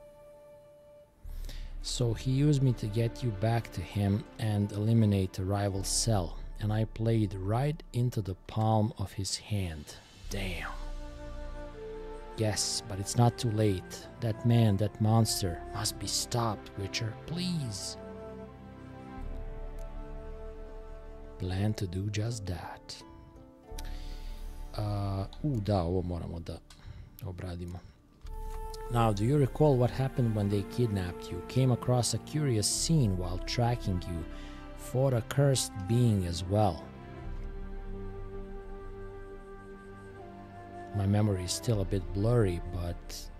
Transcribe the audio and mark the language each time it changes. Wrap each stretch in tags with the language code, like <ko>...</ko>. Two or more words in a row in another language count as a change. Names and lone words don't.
<en>So he used me to get you back to him and eliminate a rival cell, and I played right into the palm of his hand. Damn. Yes, but it's not too late. That man, that monster, must be stopped, Witcher, please. Plan to do just that.</en> <sr>Da, ovo moramo da obradimo.</sr> <en>Now, do you recall what happened when they kidnapped you? Came across a curious scene while tracking you. Fought a cursed being as well. My memory is still a bit blurry, but...</en>